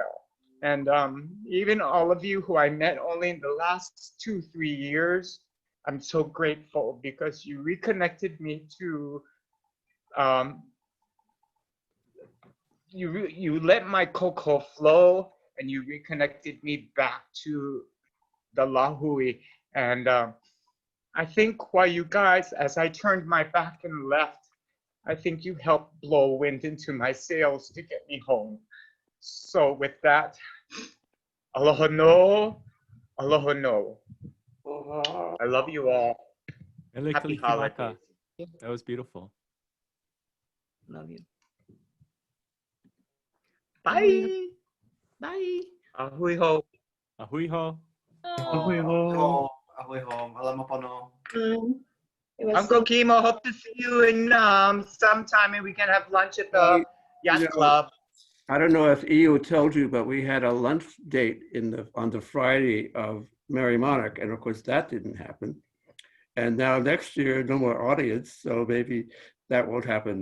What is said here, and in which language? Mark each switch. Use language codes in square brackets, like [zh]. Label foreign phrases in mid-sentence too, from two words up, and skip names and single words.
[en] And even all of you who I met only in the last 2-3 years, I'm so grateful because you reconnected me to, you let my koko flow and you reconnected me back to the lahui. And I think while you guys, as I turned my back and left, I think you helped blow wind into my sails to get me home. So with that, [haw] Aloha no. Aloha no. [en] I love you all. [haw] Mele [en] Happy [haw] Kalikimaka. [en] holidays. That was beautiful. Love you. Bye. Bye. [haw] Ahui ho. Ahui ho. Ahui ho. Ahoy home. Alam mo pono. [en] Uncle Kimo, hope to see you in sometime and we can have lunch at the yacht You know, club. I don't know if EU told you, but we had a lunch date on the Friday of Merry Monarch, and of course that didn't happen. And now next year, no more audience, so maybe that won't happen.